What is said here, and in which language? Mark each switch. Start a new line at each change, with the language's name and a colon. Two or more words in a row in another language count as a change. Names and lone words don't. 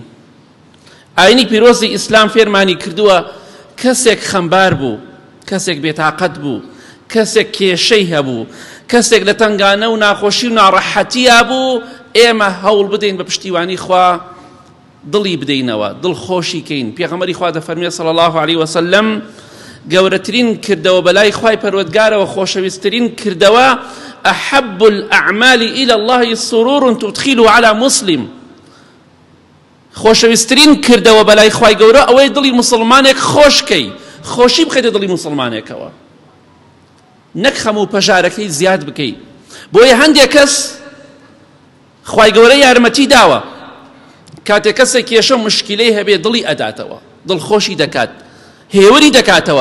Central Kurdish: ئاینی پیرۆزی ئیسلام فێرمانی کردووە کەسێک خەمبار بوو، کەسێک بێتاقەت بوو، کەسێک کێشەی هەبوو، کەسێک لە تەنگانە و ناخۆشی و ناڕەحەتیە بوو، ئێمە هەوڵ بدەین بە پشتیوانی خوا دڵی بدەینەوە، دڵخۆشیکەین. پێغەمبەری خوا دەفەرمێ
Arabic: صلی الله علیه وسلم
Central Kurdish: گەورەترین کردەوە بەلای خوای پەروەردگارەوە خۆشەویستترین کردەوە
Arabic: أحب الأعمال إلى الله سرور تدخله على مسلم.
Central Kurdish: خۆشەویستترین کردەوە بەلای خوای گەورە ئەوەی دڵی مسلمانێک خۆشکەی، خۆشی بخەیتە دڵی مسلمانێکەوە، نەک خەم و پەژارەکەی زیاد بکەی. بۆیە هەندێک کەس خوای گەورە یارمەتی داوە کاتێک کەسێک کێشە مشکلەی هەبێ دڵی ئەداتەوە، دڵخۆشی دەکات، هێوری دەکاتەوە.